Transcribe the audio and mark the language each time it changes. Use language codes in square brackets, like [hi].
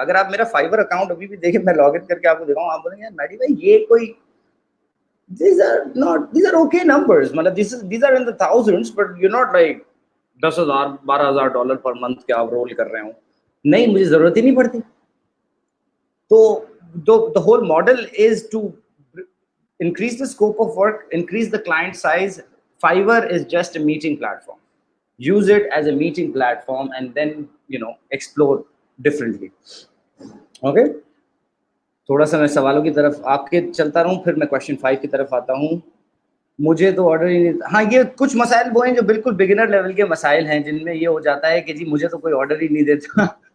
[ur] اگر آپ میرا فائیور اکاؤنٹ ابھی بھی دیکھیں, میں لاگ ان کر کے آپ کو دکھاؤں, آپ بولیں گے میڈی بھائی یہ کوئی [en] these are okay numbers, [ur] مطلب [en] these are in the thousands but you're not like 10,000 $12,000 [ur] per month کے آپ رول کر رہے ہوں. نہیں, مجھے ضرورت ہی نہیں پڑتی. [en] تو the whole model is to increase the scope of work, increase the client size. Fiverr is just a meeting platform. Use it as a meeting platform and then explore differently. [ur] Okay, تھوڑا سا میں سوالوں کی طرف آپ کے چلتا رہوں, پھر میں کویشچن 5 کی طرف آتا ہوں. مجھے تو آرڈر ہی نہیں, ہاں یہ کچھ مسائل وہ ہیں جو بالکل بگنر لیول کے مسائل ہیں جن میں یہ ہو جاتا ہے کہ جی مجھے تو کوئی آرڈر ہی نہیں دیتا.